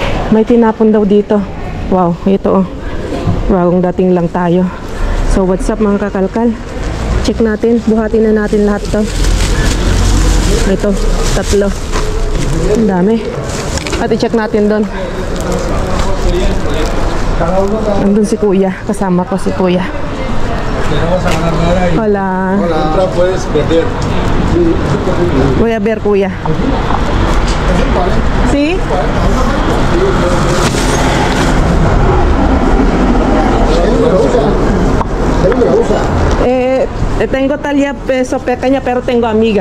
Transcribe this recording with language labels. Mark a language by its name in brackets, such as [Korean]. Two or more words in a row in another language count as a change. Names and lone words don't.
[Filipino] May tinapon daw dito. Wow, ito oh. Bagong dating lang tayo. [English] So what's up [Filipino] mga kakalkal? Check natin, buhatin na natin lahat to. Ito, 3. Ang dami. At i-check natin doon. Andun si kuya, kasama ko si kuya. [Spanish] Hola. Voy a ver kuya. ¿Sí? Tengo talla peso pequeña, pero tengo amiga.